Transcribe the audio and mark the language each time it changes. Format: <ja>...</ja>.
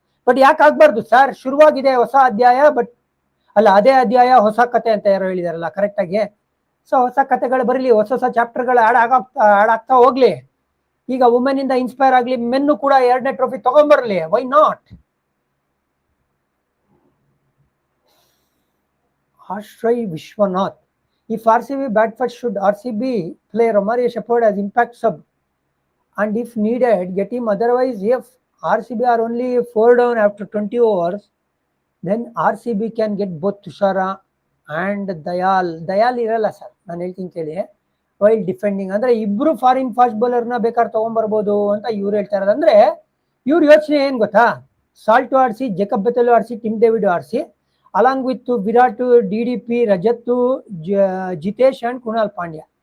<kn>But ಯಾಕೆ ಆಗ್ಬಾರ್ದು sir? ಶುರುವಾಗಿದೆ ಹೊಸ ಅಧ್ಯಾಯ, ಬಟ್ ಅಲ್ಲ ಅದೇ ಅಧ್ಯಾಯ ಹೊಸ ಕತೆ ಅಂತ ಯಾರು ಹೇಳಿದಾರಲ್ಲ ಕರೆಕ್ಟಾಗಿ. ಸೊ ಹೊಸ ಕತೆಗಳು ಬರಲಿ, ಹೊಸ ಹೊಸ ಚಾಪ್ಟರ್ಗಳು ಆಡ್ ಆಗ್ತಾ ಹೋಗ್ಲಿ. ಈಗ ವುಮೆನ್ ಇಂದ ಇನ್ಸ್ಪೈರ್ ಆಗಲಿ, ಮೆನ್ನು ಕೂಡ 2ನೇ trophy ತಗೊಂಡ್ಬರ್ಲಿ,</kn> <en>Why not? Ashray Vishwanath, if RCB bat first, should RCB play Romario Shepherd as impact sub, and if needed get him? Otherwise, if RCB are only 4 down after 20 overs, then RCB can get both Tushara and Dayal</en> <kn>ಇರಲ್ಲ sir, ನಾನು ಹೇಳ್ತೀನಿ ಕೇಳಿ. While defending ಅಂದ್ರೆ ಇಬ್ರು foreign fast ಬೌಲರ್ನ ಬೇಕಾದ್ರೆ ತಗೊಂಡ್ಬರ್ಬೋದು ಅಂತ ಇವ್ರು ಹೇಳ್ತಾ ಇರೋದು. ಅಂದ್ರೆ ಇವ್ರ ಯೋಚನೆ ಏನ್ ಗೊತ್ತಾ? ಸಾಲ್ಟ್ ಆಡಿಸಿ, ಜೇಕಬ್ ಬೆಥೆಲ್ ಆಡಿಸಿ, ಟಿಮ್ ಡೇವಿಡ್ ಆಡಿಸಿ, along with Virat, DDP, Rajat, Jitesh and Kunal Pandya.</kn>